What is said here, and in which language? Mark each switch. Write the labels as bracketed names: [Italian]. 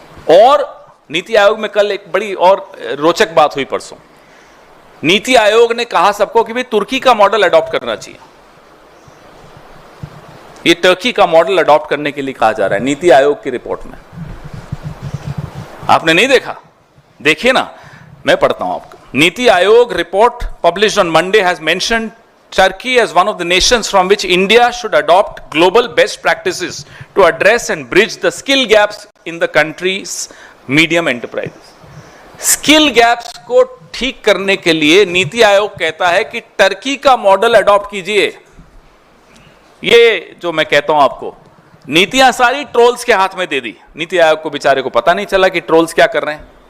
[Hindi] और नीति आयोग में कल एक बड़ी और रोचक बात हुई परसों। नीति आयोग ने कहा सबको कि भाई तुर्की का मॉडल अडॉप्ट करना चाहिए। ये टर्की का मॉडल अडॉप्ट करने के लिए कहा जा रहा है नीति आयोग की रिपोर्ट में। आपने नहीं देखा? देखिए ना, मैं पढ़ता हूं आपको। [English] Niti Aayog report published on Monday has mentioned Turkey as one of the nations from which India should adopt global best practices to address and bridge the skill gaps in the country's medium enterprises. [Hindi] Skill gaps को ठीक करने के लिए नीति आयोग कहता है कि Turkey का model adopt कीजिए। ये जो मैं कहता हूं आपको, नीतियां सारी ट्रोल्स के हाथ में दे दी। नीति आयोग को बेचारे को पता नहीं चला कि ट्रोल्स क्या कर रहे हैं।